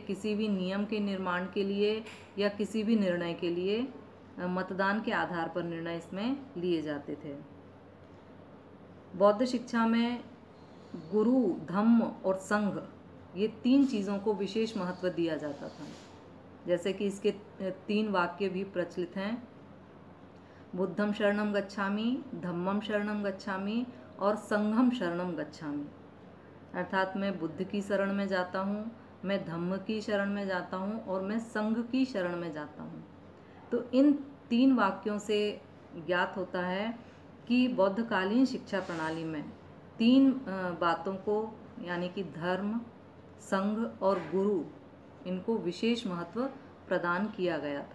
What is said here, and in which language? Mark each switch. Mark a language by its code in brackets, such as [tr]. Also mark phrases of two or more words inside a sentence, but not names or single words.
[hi] किसी भी नियम के निर्माण के लिए या किसी भी निर्णय के लिए मतदान के आधार पर निर्णय इसमें लिए जाते थे। बौद्ध शिक्षा में गुरु, धम्म और संघ, ये तीन चीज़ों को विशेष महत्व दिया जाता था। जैसे कि इसके 3 वाक्य भी प्रचलित हैं, [pi] बुद्धं शरणं गच्छामि, धम्मं शरणं गच्छामि और संघं शरणं गच्छामि। [hi] अर्थात मैं बुद्ध की शरण में जाता हूँ, मैं धम्म की शरण में जाता हूँ और मैं संघ की शरण में जाता हूँ। तो इन 3 वाक्यों से ज्ञात होता है कि बौद्धकालीन शिक्षा प्रणाली में 3 बातों को, यानी कि धर्म, संघ और गुरु, इनको विशेष महत्व प्रदान किया गया था।